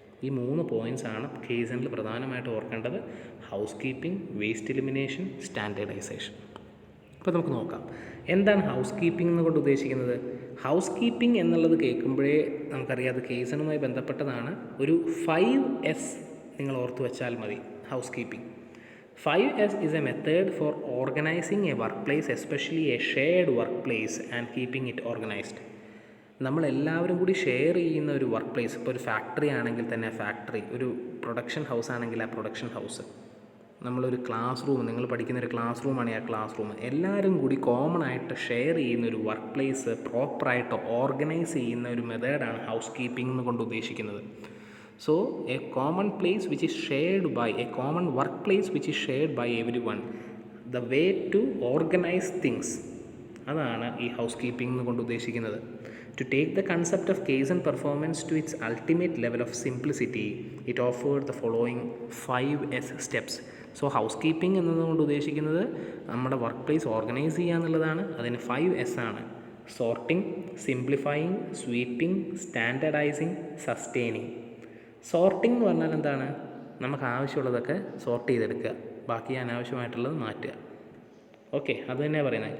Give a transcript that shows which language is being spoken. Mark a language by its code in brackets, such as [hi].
[ml] ഈ 3 പോയിൻറ്റ്സാണ് കേസണിൽ പ്രധാനമായിട്ട് ഓർക്കേണ്ടത്. House keeping, waste elimination, standardisation. അപ്പോൾ നമുക്ക് നോക്കാം എന്താണ് ഹൗസ് കീപ്പിംഗ് എന്നുകൊണ്ട് ഉദ്ദേശിക്കുന്നത്. ഹൗസ് കീപ്പിംഗ് എന്നുള്ളത് കേൾക്കുമ്പോഴേ നമുക്കറിയാം അത് കേസണുമായി ബന്ധപ്പെട്ടതാണ്. ഒരു 5S നിങ്ങൾ ഓർത്ത് വെച്ചാൽ മതി. [en] House keeping 5S is a method for organizing a workplace, especially a shared workplace, and keeping it organized. [ml] നമ്മളെല്ലാവരും കൂടി ഷെയർ ചെയ്യുന്ന ഒരു വർക്ക് പ്ലേസ്, ഇപ്പോൾ ഒരു ഫാക്ടറി ആണെങ്കിൽ തന്നെ ഫാക്ടറി, ഒരു പ്രൊഡക്ഷൻ ഹൗസ് ആണെങ്കിൽ ആ പ്രൊഡക്ഷൻ ഹൗസ്, നമ്മളൊരു ക്ലാസ് റൂം, നിങ്ങൾ പഠിക്കുന്ന ഒരു ക്ലാസ് റൂമാണെങ്കിൽ ആ ക്ലാസ് റൂം, എല്ലാവരും കൂടി കോമൺ ആയിട്ട് ഷെയർ ചെയ്യുന്ന ഒരു വർക്ക് പ്ലേസ് പ്രോപ്പറായിട്ട് ഓർഗനൈസ് ചെയ്യുന്ന ഒരു മെത്തേഡാണ് ഹൗസ് കീപ്പിംഗ് എന്ന് കൊണ്ട് ഉദ്ദേശിക്കുന്നത്. [en] So a common place which is shared by, a common workplace which is shared by everyone, the way to organize things, [ml] അതാണ് ഈ ഹൗസ് കീപ്പിംഗ് എന്ന് കൊണ്ട് ഉദ്ദേശിക്കുന്നത്. [en] To take the concept of Kaizen performance to its ultimate level of simplicity, it offered the following 5S steps. [ml] So house keeping എന്നതുകൊണ്ട് ഉദ്ദേശിക്കുന്നത് നമ്മുടെ work place organise ചെയ്യുക എന്നുള്ളതാണ്. അതിന് 5S ആണ്. Sorting, സിംപ്ലിഫയിങ്, sweeping, സ്റ്റാൻഡേർഡൈസിങ്, sustaining. സോർട്ടിംഗ് എന്ന് പറഞ്ഞാൽ എന്താണ്? നമുക്ക് ആവശ്യമുള്ളതൊക്കെ സോർട്ട് ചെയ്തെടുക്കുക, ബാക്കി അനാവശ്യമായിട്ടുള്ളത് മാറ്റുക. ഓക്കെ, അത് തന്നെയാണ് പറയുന്നത്.